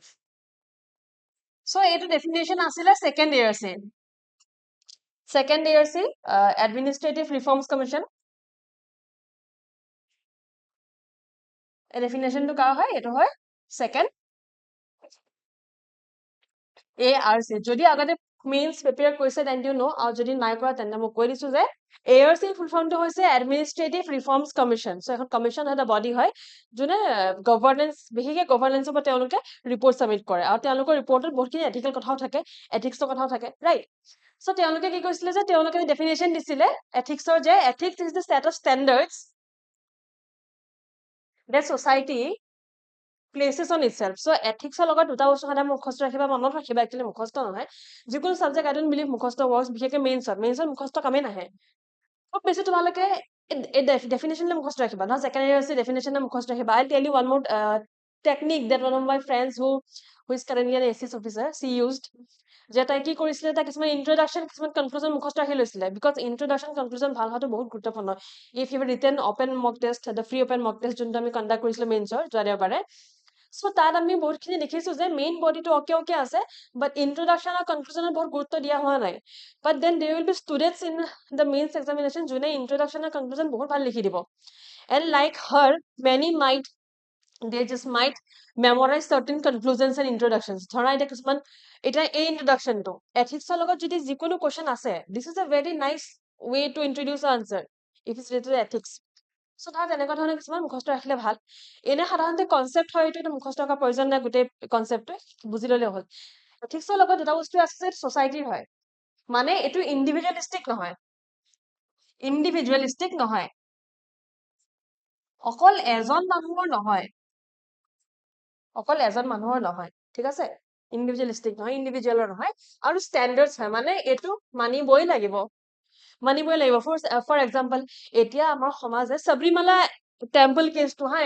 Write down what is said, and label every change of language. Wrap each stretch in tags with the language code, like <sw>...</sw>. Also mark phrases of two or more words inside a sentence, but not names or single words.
<en>So, এইটো definition আছিলে second year se. Second year se Administrative Reforms Commission.</en> <as>Definition to কাৰ হয় এইটো হয়</as> <en>second ARC</en> <as>যদি আগতে</as> <en>mains prepare</en> <as>কৰিছে</as> <en>then you know</en> <as>আৰু যদি নাই কৰা তেন্তে মই কৈ দিছো যে ARC</as> <en>full formটো</en> <as>হৈছে</as> <en>Administrative Reforms Commission so</en> <as>এখন কমিশন এটা বডি হয় যোনে গভৰ্নেন্স বিশেষকৈ গভৰ্নেন্সৰ ওপৰত তেওঁলোকে</as> <en>report submit</en> <as>কৰে আৰু তেওঁলোকৰ ৰিপৰ্টত বহুতখিনি এথিকেল কথাও থাকে এথিক্সৰ কথাও থাকে</as> <en>right so</en> <as>তেওঁলোকে কি কৈছিলে যে তেওঁলোকে ডেফিনেশ্যন দিছিলে এথিক্সৰ যে</as> <en>ethics is the set of standards that society places on itself. So ethics</en> <as>লগত দুটা বস্তু সদায় মুখস্থ ৰাখিবা মনত ৰাখিবা একচুৱেলি মুখস্থ নহয় যিকোনো</as> <en>subject I don't believe</en> <as>মুখস্থ ৱৰ্কছ বিশেষকৈ মেইনছত মুখস্থ কামেই নাহে খুব বেছি তোমালোকে ডেফিনেশ্যনলে মুখস্থ ৰাখিবা নহয়</as> <en>second year</en> <as>আছে ডেফিনেশ্যনলে মুখস্থ ৰাখিবা</as> <en>I tell you one more technique that one of my friends who is currently an ACS officer she used</en> <as>যে তাই কি কৰিছিলে তাই কিছুমান ইন্ট্ৰডাকশ্যন কিছুমান কনক্লুজন মুখস্থ ৰাখি লৈছিলে</as> <en>because introduction conclusion</en> <as>ভাল হোৱাটো বহুত গুৰুত্বপূৰ্ণ</as> <en>if you written open mock test the free open mock test</en> <as>যোনটো আমি কণ্ডাক্ট কৰিছিলো মেইনছৰ যোৱা দেওবাৰে চ' তাত আমি বহুতখিনি দেখিছো যে</as> <en>main bodyটো</en> <as>অকে আছে</as> <en>but introduction</en> <as>আৰু কনক্লুজনত বহুত গুৰুত্ব দিয়া হোৱা নাই</as> <en>but then there will be students in the mains examination</en> <as>যোনে ইন্ট্ৰডাকশ্যন আৰু কনক্লুজন বহুত ভাল লিখি দিব</as> <en>and like her many might they just might memorize certain conclusions and introductions</en> <as>ধৰা এতিয়া কিছুমান এতিয়া এই ইন্ট্ৰডাকশ্যনটো এথিক্সৰ লগত যদি যিকোনো কুৱেশ্যন আছে</as> <en>this is a very nice way to introduce an answer if it's related to ethics so</en> <as>ধৰা তেনেকুৱা ধৰণৰ কিছুমান মুখস্থ ৰাখিলে ভাল এনে সাধাৰণতে কনচেপ্ট হয় এইটো মুখস্থ ৰখাৰ প্ৰয়োজন নাই গোটেই কনচেপ্টটো বুজি ল'লে হ'ল এথিক্সৰ লগত দুটা বস্তু আছে যে ছ'চাইটিৰ হয় মানে এইটো ইণ্ডিভিজুৱেলিষ্টিক নহয় অকল এজন মানুহৰ নহয় ঠিক আছে ইণ্ডিভিজুৱেলিষ্টিক নহয় ইণ্ডিভিজুৱেলৰ নহয় আৰু ষ্টেণ্ডাৰ্ডছ হয় মানে এইটো মানিবই লাগিব</as> <en>for example</en> <as>এতিয়া আমাৰ সমাজে সবৰিমালা টেম্পল কেছটো হা</as>